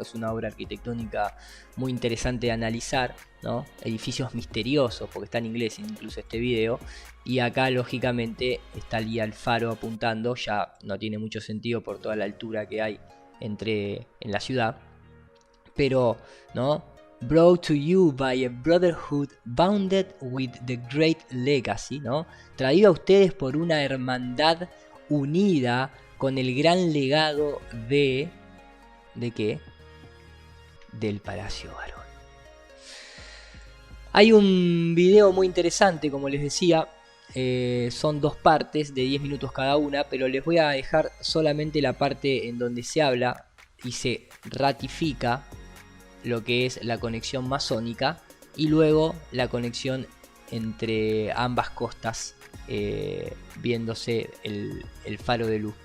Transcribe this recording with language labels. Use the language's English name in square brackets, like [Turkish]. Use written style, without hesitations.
[Spanish] Es una obra arquitectónica muy interesante de analizar, ¿no? Edificios misteriosos, porque está en inglés incluso este video. Y acá lógicamente está el guía al faro apuntando. Ya no tiene mucho sentido por toda la altura que hay en la ciudad. Pero, ¿no? [English] Brought to you by a brotherhood bounded with the great legacy, ¿no? [Spanish] Traído a ustedes por una hermandad unida con el gran legado ¿de qué? Del Palacio Barolo. Hay un video muy interesante, como les decía. Son 2 partes de 10 minutos cada una, pero les voy a dejar solamente la parte en donde se habla y se ratifica lo que es la conexión masónica, y luego la conexión entre ambas costas, viéndose el faro de luz.